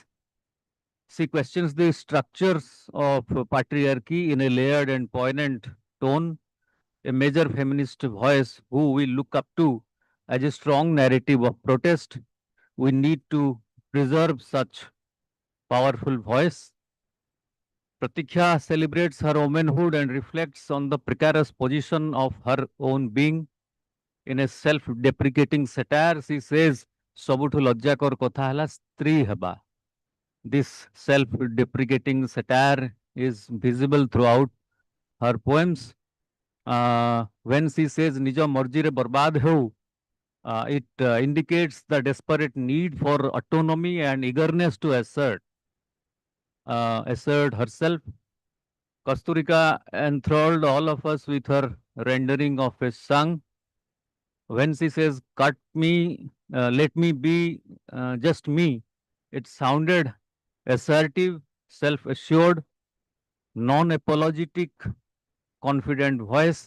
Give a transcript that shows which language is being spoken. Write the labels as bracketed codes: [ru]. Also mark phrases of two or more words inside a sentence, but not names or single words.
[en] She questions the structures of patriarchy in a layered and poignant tone, a major feminist voice who we look up to as a strong narrative of protest. We need to preserve such powerful voice. Pratikya celebrates her womanhood and reflects on the precarious position of her own being. In a self-deprecating satire, she says, [or] "ସବୁଠୁ ଲଜ୍ଜାକର କଥା ହେଲା ସ୍ତ୍ରୀ ହେବା." [en] This self-deprecating satire is visible throughout her poems. When she says [or] "ନିଜ ମର୍ଜିରେ ବର୍ବାଦ ହେଉ," [en] it indicates the desperate need for autonomy and eagerness to assert herself. Kasturika enthralled all of us with her rendering of a song. When she says, "Cut me, let me be just me," it sounded assertive, self assured, non apologetic, confident voice.